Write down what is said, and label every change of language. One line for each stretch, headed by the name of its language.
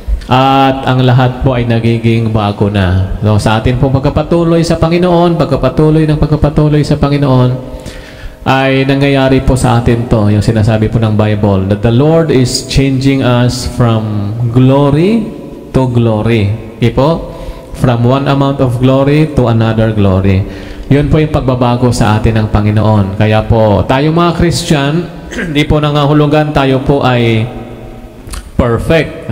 Filipino: At ang lahat po ay nagiging bago na. Sa atin po pagkapatuloy sa Panginoon, pagkapatuloy sa Panginoon, ay nangyayari po sa atin to, yung sinasabi po ng Bible,
English: that the Lord is changing us from glory to glory.
Filipino: Okay po?
English: From one amount of glory to another glory.
Filipino: Yun po yung pagbabago sa atin ng Panginoon. Kaya po, tayo mga Christian, hindi po nangahulugan tayo po ay perfect.